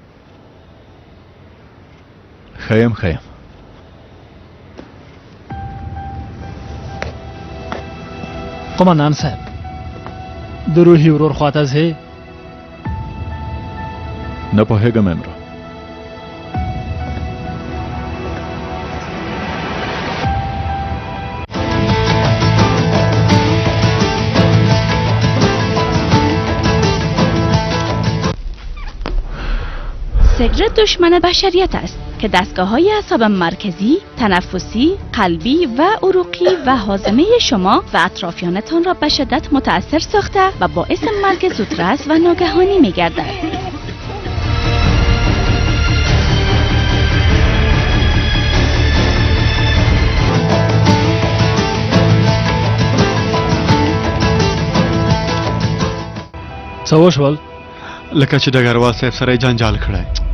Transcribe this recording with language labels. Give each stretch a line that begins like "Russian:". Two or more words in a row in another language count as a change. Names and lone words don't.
Pashto: ښه یم ښه یم. قومندان صاحب د روحي ورور خواته ځې؟ نه پوهېږم امرا.
Persian: سیگرت دشمن بشریت است که دستگاه‌های اعصاب مرکزی، تنفسی، قلبی و عروقی و هاضمه شما و اطرافیانتان را به شدت متأثر ساخته و باعث مرگ زودرس و ناگهانی می‌گردد.
Pashto: څه وشول؟ لکه چې ډګروال صاحب سره یې جنجال کړی.